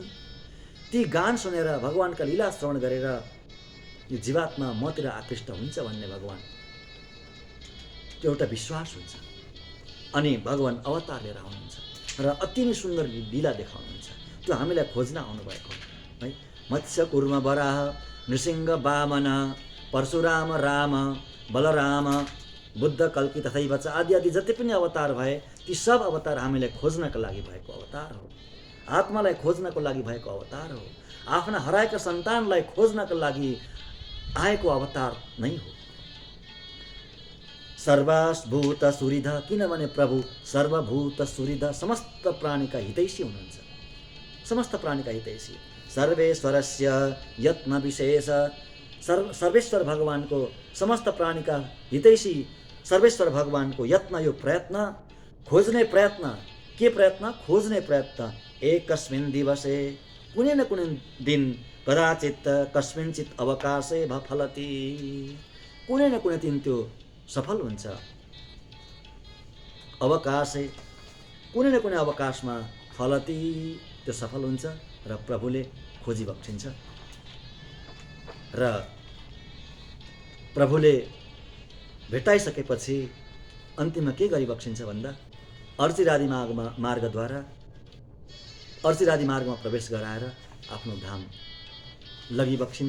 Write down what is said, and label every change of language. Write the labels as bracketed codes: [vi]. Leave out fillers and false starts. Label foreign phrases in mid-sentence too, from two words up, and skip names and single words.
[ne] ती गान सुनेर भगवानका लीला श्रवण गरेर यो जीवात्मा मतिर आकृष्ट हुन्छ भन्ने भगवान त्यो एउटा विश्वास हुन्छ। अनि भगवान अवतार लिएर आउनुहुन्छ र अति नै सुन्दर लीला देखाउनुहुन्छ। त्यो हामीलाई खोज्न आउनुभएको है। मत्स्य कुर्म वराह नृसिंह वामन परशुराम राम बलराम बुद्ध कल्की तथैव च आदि आदि जति पनि अवतार भए ती सब अवतार हामीलाई खोज्नका लागि भएको अवतार हो। आत्मालाई खोज्नको लागि भएको अवतार हो। आफ्ना हराएका सन्तानलाई खोज्नका लागि आएको अवतार नै हो। [sa] सर्वभूत सुहृद, [ne] किनभने प्रभु [sa] सर्वभूत सुहृद, [ne] समस्त प्राणीका हितैषी हुनुहुन्छ। समस्त प्राणीका हितैषी। [sa] सर्वेश्वरस्य यत्न विशेष, [ne] सर्वेश्वर भगवानको समस्त प्राणीका हितैषी सर्वेश्वर भगवानको यत्न, यो प्रयत्न, खोज्ने प्रयत्न। के प्रयत्न? खोज्ने प्रयत्न। [sa] एकस्मिन् दिवसे, [ne] कुनै न कुनै दिन, [sa] कदाचित कस्मिंचित अवकाशे फलति, [ne] कुनै न कुनै दिन त्यो सफल हुन्छ। अवकाशे, कुनै न कुनै अवकाशमा फलति, त्यो सफल हुन्छ र प्रभुले खोजिबक्सिन्छ। र प्रभुले भेटाइसकेपछि अन्तिममा के गरिबक्सिन्छ भन्दा अर्चिरादि मार्गद्वारा अर्चिरादि मार्गमा प्रवेश गराएर आफ्नो धाम लगिबक्सिन्छ।